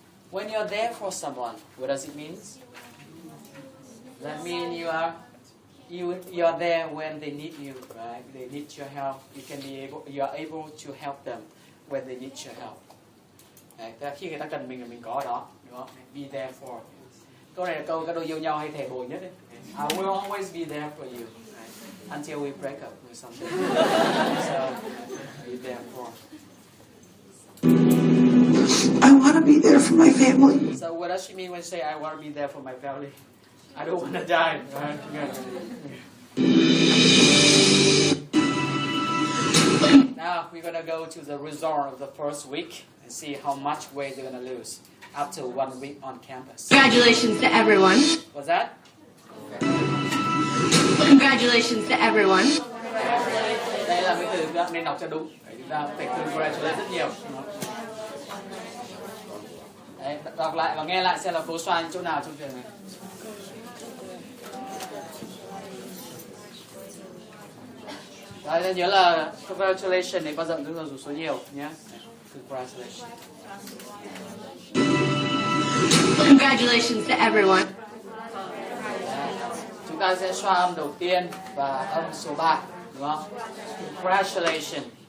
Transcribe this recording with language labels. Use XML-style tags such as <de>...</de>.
<en>When you're there for someone, what does it mean? That means you are there when they need you, right? They need your help. You are able to help them when they need your help.</en> <vi>Đấy, khi người ta cần mình là mình có ở đó, đúng không?</vi> <en>Be there for.</en> <vi>Câu này là câu các đôi yêu nhau hay thề bồi nhất đấy.</vi> <en>I will always be there for you. Until we break up or something. So, be there for. I want to be there for my family. So what does she mean when she say I want to be there for my family? I don't want to die. Right? Now we're going to go to the result of the first week and see how much weight they're going to lose after 1 week on campus. Congratulations to everyone. What's that? Congratulations to everyone.</en> <vi>Đây là cái từ nên đọc cho đúng. Chúng ta phải congratulate rất nhiều. Đấy, đọc lại và nghe lại xem là cố xoay chỗ nào trong trường này. Đấy, nhớ là congratulations này bao giờ cũng dùng số nhiều nhé.</vi> <en>Congratulations. Congratulations to everyone.</en> <vi>Chúng ta sẽ xoa âm đầu tiên và âm số 3, đúng không? Congratulations.</vi>